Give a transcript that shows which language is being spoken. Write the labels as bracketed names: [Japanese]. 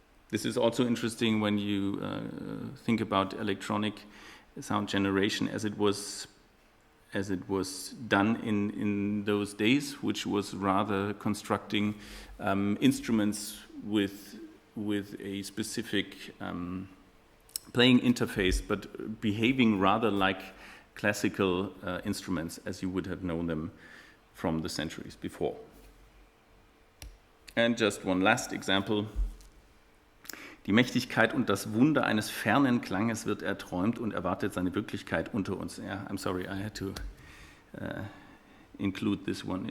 [English] This is also interesting when you think about electronic sound generation as it was done in those days, which was rather constructing instruments with a specific playing interface, but behaving rather like classical instruments as you would have known them from the centuries before. And just one last example. [German] Die Mächtigkeit und das Wunder eines fernen Klanges wird erträumt und erwartet seine Wirklichkeit unter uns. [English] Yeah, I'm sorry, I had to include this one.